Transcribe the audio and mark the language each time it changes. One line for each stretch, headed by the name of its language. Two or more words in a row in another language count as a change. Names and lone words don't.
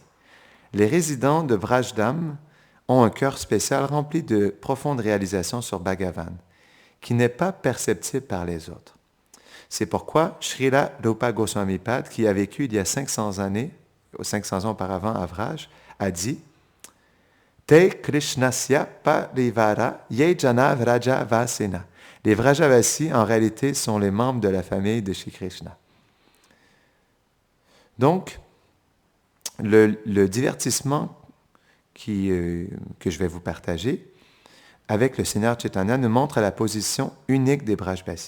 French: Les résidents de Vrajdam ont un cœur spécial rempli de profondes réalisations sur Bhagavan, qui n'est pas perceptible par les autres. C'est pourquoi Srila Rupa Goswami Pad, qui a vécu il y a 500 ans auparavant à Vraj, a dit «
Sanskrit: ते कृष्णस्य परिवारा ये जना व्रज वासेन
French: » Les Vrajavasis, en réalité, sont les membres de la famille de Shri Krishna. Donc, le divertissement que je vais vous partager avec le Seigneur Chaitanya nous montre la position unique des Brajbasis.